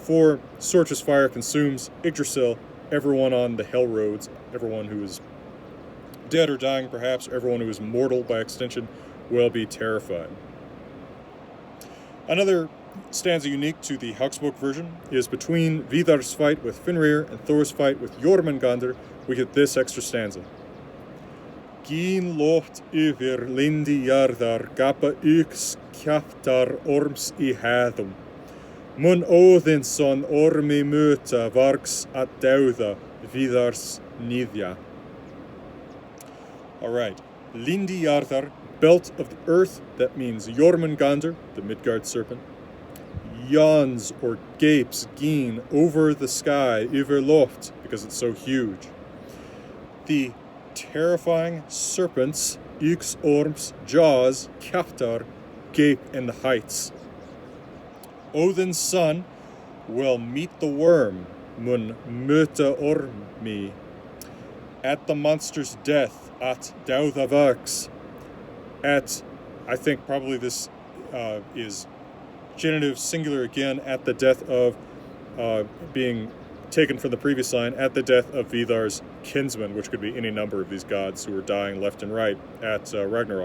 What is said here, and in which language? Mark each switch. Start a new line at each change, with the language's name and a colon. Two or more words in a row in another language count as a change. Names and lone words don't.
English: So before Surtur's fire consumes Yggdrasil, everyone on the hell roads, everyone who is dead or dying perhaps, or everyone who is mortal by extension, will be terrified. Another stanza unique to the Hauksbók version is between Vidar's fight with Fenrir and Thor's fight with Jormungandr. We get this extra stanza.
Old Norse: Gin loft yfir lindi jarðar gapa yx kjaftar orms I hæðum. Mun Óðinsson ormi möta vargs at dauða Vidars niðja.
English: All right,
Old Norse: lindi jarðar,
English: belt of the earth, that means Jormungandr, the Midgard serpent. Yawns or gapes gin over the sky,
Old Norse: yfir loft,
English: because it's so huge. The terrifying serpent's
Old Norse: yx orms
English: jaws, kjaftar, gape in the heights. Odin's son will meet the worm,
Old Norse: mun möta ormi,
English: at the monster's death,
Old Norse: at dauðavax,
English: at, I think probably this is genitive singular again, at the death of, being taken from the previous line, at the death of Vidar's kinsman, which could be any number of these gods who are dying left and right at Ragnarok.